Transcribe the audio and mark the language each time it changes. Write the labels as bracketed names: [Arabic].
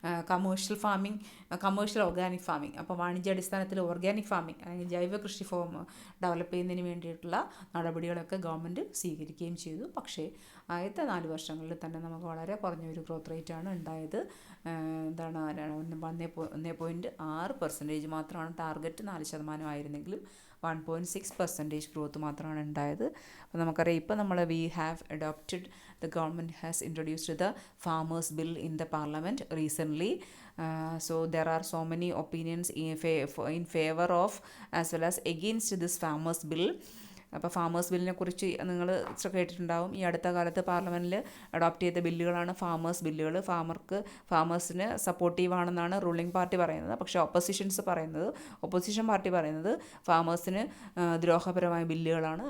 [Malayalam] Commercial organic farming, അപ്പോൾ വാണിജ്യാടിസ്ഥാനത്തിൽ organic farming, ജൈവ കൃഷി ഫോം ഡെവലപ്പ് ചെയ്യുന്നതിന് വേണ്ടിയിട്ടുള്ള നടപടികളൊക്കെ ഗവൺമെൻറ് സ്വീകരിക്കുകയും ചെയ്തു. പക്ഷേ ആദ്യത്തെ 4 വർഷങ്ങളിൽ തന്നെ നമുക്ക് വളരെ കുറഞ്ഞൊരു ഗ്രോത്ത് റേറ്റാണ് ഉണ്ടായത്. 1.6% മാത്രമാണ് ടാർഗറ്റ്. 4% ആയിരുന്നെങ്കിലും 1.6% ഗ്രോത്ത് മാത്രമാണ് ഉണ്ടായത്. അപ്പോൾ നമുക്കറിയാം, ഇപ്പോൾ [English] we have adopted, the government has introduced the farmers bill in the parliament recently. So there are so many opinions in favor of as well as against this farmers bill. [Malayalam] അപ്പോൾ farmers ബില്ലിനെ കുറിച്ച് നിങ്ങൾ കേട്ടിട്ടുണ്ടാവും. ഈ അടുത്ത കാലത്ത് പാർലമെൻറ്റിൽ adopt ചെയ്ത ബില്ലുകളാണ് ഫാമേഴ്സ് ബില്ലുകൾ. ഫാമേഴ്സിന് സപ്പോർട്ടീവാണെന്നാണ് റൂളിംഗ് പാർട്ടി പറയുന്നത്. പക്ഷേ ഒപ്പോസിഷൻ പാർട്ടി പറയുന്നത് ഫാമേഴ്സിന് ദ്രോഹപരമായ ബില്ലുകളാണ്.